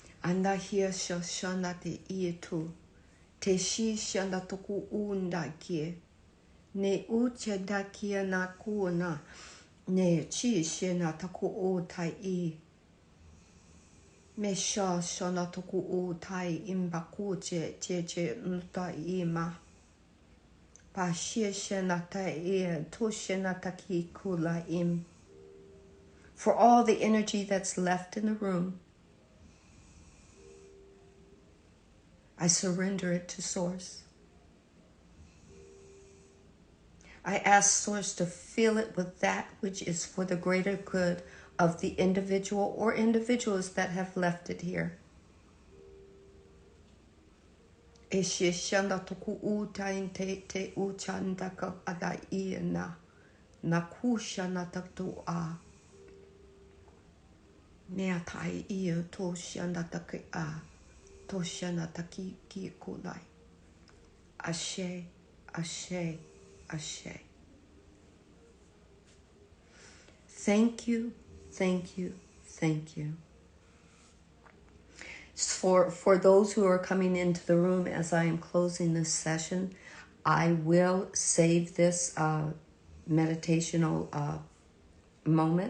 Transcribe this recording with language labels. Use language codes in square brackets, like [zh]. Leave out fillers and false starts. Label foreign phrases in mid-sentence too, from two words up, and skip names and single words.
[en] Anda here shana te ietu. Te shi shana toku unda kie. Ne uche da kia na kuona. Ne chi shena taku o tai I. Me sha shana toku o tai imbaku che uta ima. Pa shi shena tai to shena taki kula im. For all the energy that's left in the room, I surrender it to Source. I ask Source to fill it with that which is for the greater good of the individual or individuals that have left it here. E she shanda toku utain te uchanda ka adai na kusha na tatu a. Mea tai ia to shanda take a. To shana taki ki kulai. Ashe, ashe, ashe. Thank you, thank you, thank you. For those who are coming into the room as I am closing this session, I will save this meditational moment.